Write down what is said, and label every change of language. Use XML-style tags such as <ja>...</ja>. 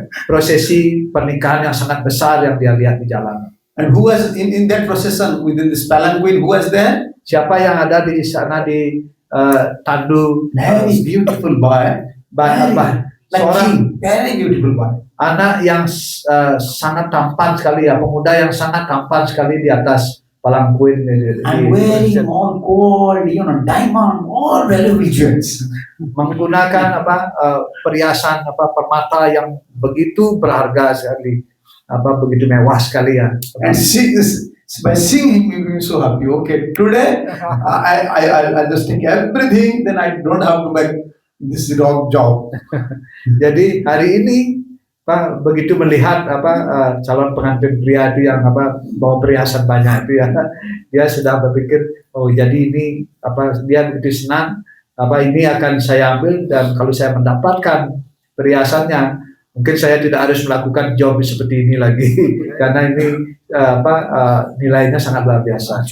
<id>prosesi pernikahan yang sangat besar yang dia lihat di jalan.</id> <en>And who was in that procession within this palanquin? Who was there?</en> <id>Siapa yang ada di sana di tandu</id> <en>Very beautiful boy. Like</en> <id>seorang</id> <en>king. Very beautiful boy.</en> <id>anak yang sangat tampan sekali ya, pemuda yang sangat tampan sekali di atas palanquin</id> <en>And wearing all gold, diamond, all valuable jewels.</en> <id>menggunakan perhiasan permata yang begitu berharga sekali, begitu mewah sekali ya.</id> <en>And by seeing him, we were so happy. Okay, today I'll just take everything. Then I don't have to make this wrong job.</en> <id>Jadi hari ini begitu melihat calon pengantin pria itu yang bawa perhiasan banyak itu ya, dia sudah berpikir, oh jadi ini dia begitu senang, ini akan saya ambil, dan kalau saya mendapatkan perhiasannya, mungkin saya tidak harus melakukan job seperti ini lagi karena ini nilainya sangat luar biasa.</id>